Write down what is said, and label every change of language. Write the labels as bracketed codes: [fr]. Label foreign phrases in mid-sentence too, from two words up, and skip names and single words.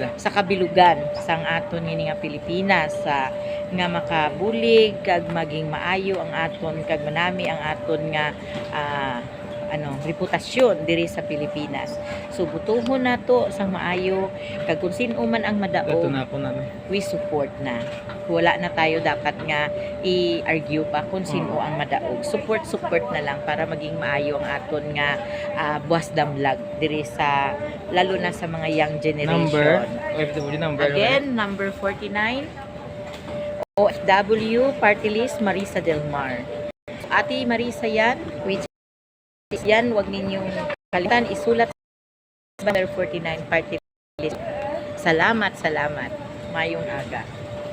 [hil] sa kabilugan sang aton ngini nga Pilipinas, sa nga makabulig kag maging maayo ang aton kag manami ang aton nga reputasyon diri sa Pilipinas. So butuhon nato sang maayo, kag kung sino man ang madaog, [en] we support na. [hil] Wala na tayo dapat nga i-argue pa kung sino ang madaog. Support na lang para maging maayo ang aton nga buwas damlag diri sa, lalo na sa mga [en] young generation. Again, number 49, OFW party list, Marisa Del Mar. [tl] Ate Marisa yan, which yan, wag ninyong kalimutan isulat sa number 49 [en] party list. [hil] Salamat. Mayong aga.